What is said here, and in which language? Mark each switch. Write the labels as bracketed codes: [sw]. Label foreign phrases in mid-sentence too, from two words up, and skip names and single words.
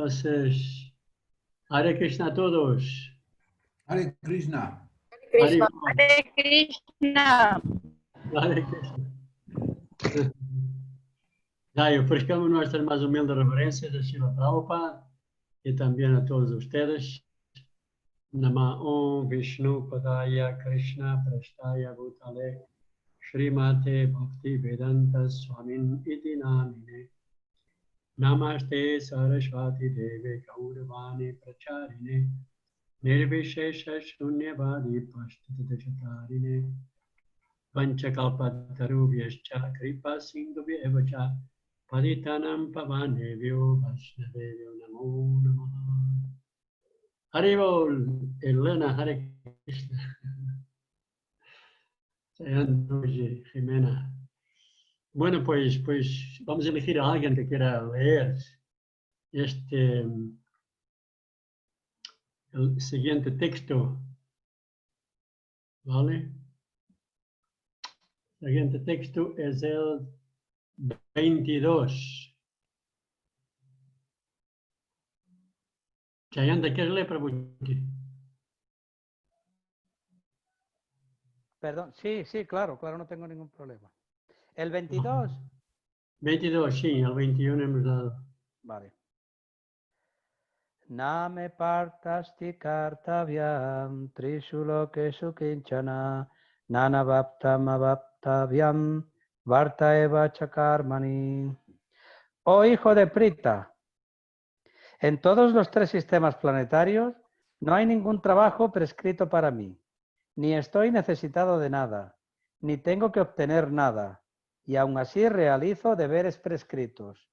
[es] Entonces, Hare Krishna a todos. Hare Krishna. Hare Hare Krishna. Hare Krishna. Ya, y ofrezcamos nuestras más humildes reverencias a Srila Prabhupada y también a todos ustedes. [sa] Nama Om Vishnu Padaya Krishna Prasthaya Bhutale Srimate Bhakti Vedanta Swamin Iti Namine Namaste Saraswati Deve Gauravani Pracharine Nirvishesha Shunyavadi Pashtatachatarine Panchakalpatarubhyascha Kripa Sindhubhyevacha Paditanam Pavanevyo Vaishnavevyo Namo Namaha. [es] Haribol, Elena, Hare Krishna. Oye, Jimena. Bueno, pues vamos a elegir a alguien que quiera leer el siguiente texto. ¿Vale? El siguiente texto es el 22. Chayanta, ¿quieres leer, Prabhuji? Perdón, sí, claro, no tengo ningún problema. ¿El 22? 22, sí, el 21 hemos dado. Vale. [sa] Name partasti kartavyam trishu lokeshu kinchana nanavaptam avaptavyam varta eva chakarmani. [es] Oh hijo de Prita, en todos los tres sistemas planetarios no hay ningún trabajo prescrito para mí. Ni estoy necesitado de nada, ni tengo que obtener nada, y aún así realizo deberes prescritos.